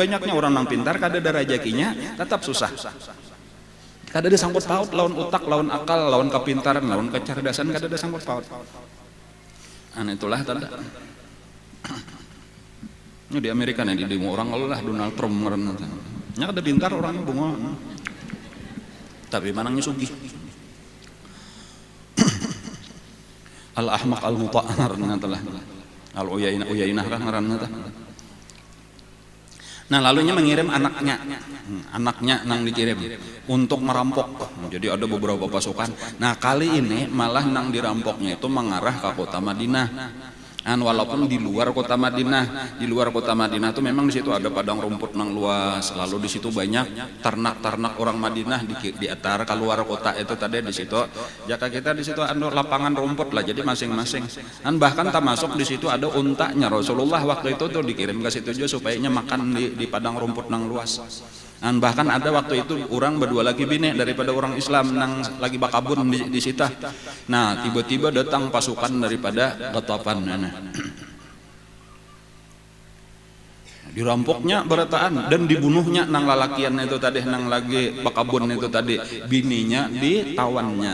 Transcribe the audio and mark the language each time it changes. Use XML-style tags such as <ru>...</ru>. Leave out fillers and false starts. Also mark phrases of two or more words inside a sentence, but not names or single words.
<bjn>Banyaknya orang yang pintar kada ada rajakinya tetap susah. Kada ada sangkut paut lawan utak, lawan akal, lawan kepintaran, lawan kecerdasan, kada ada sangkut paut. Itulah tanda. Ini di Amerika nih di orang Allah Donald Trump ngeren. Nya kada pintar orangnya bunga. Tapi manangnya sugih. Al-ahmaq al-muta' ngaranna telah. Al-uyainah kan ngaranna tah. Nah, lalunya mengirim anaknya nang dikirim untuk merampok. Jadi ada beberapa pasukan. Nah, kali ini malah nang dirampoknya itu mengarah ke kota Madinah. Walaupun di luar kota Madinah itu memang di situ ada padang rumput nang luas, lalu di situ banyak ternak orang Madinah di antara keluar kota itu tadi di situ. Jaka kita di situ ada lapangan rumput lah, jadi masing-masing. Bahkan termasuk di situ ada untanya Rasulullah waktu itu tuh dikirim ke situ juga supaya makan di padang rumput nang luas. Bahkan ada waktu itu orang berdua lagi bini daripada orang Islam nang lagi bakabun di situ. Nah, tiba-tiba datang pasukan daripada Ghatafan. Dirampoknya berataan dan dibunuhnya nang lalakian itu tadi, nang lagi bakabun itu tadi, bininya ditawannya.</bjn>